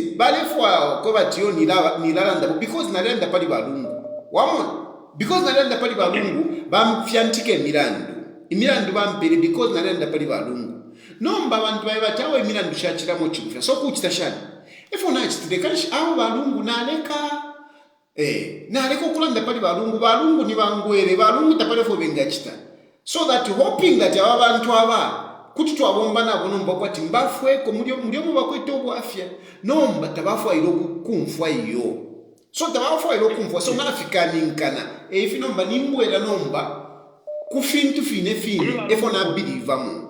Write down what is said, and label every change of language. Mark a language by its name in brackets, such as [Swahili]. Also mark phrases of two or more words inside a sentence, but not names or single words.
[Bemba] balefwa ko batiyo nilalanda because nalenda pali balungu wamona because nalenda pali balungu bamfyantike imilandu bampere because nalenda pali balungu nomba abantu baye batawe imilandu shachiramo chimufya so kuchita shani ifo nachitire kanshi aho balungu naleka okulanda pali balungu ni bangwere balungu tapalefo bengachita [English] so that hoping that [Bemba] aba bantu aba kuti twabomba nabo nomba kwati mbafweko muliomu bakwete obwafya nomba tabafwa ilo kumfwa iyo so tabafwa ilo kumfwa so nafikaninkana ifi nomba nimbwera nomba kufintu fine efo na believe mu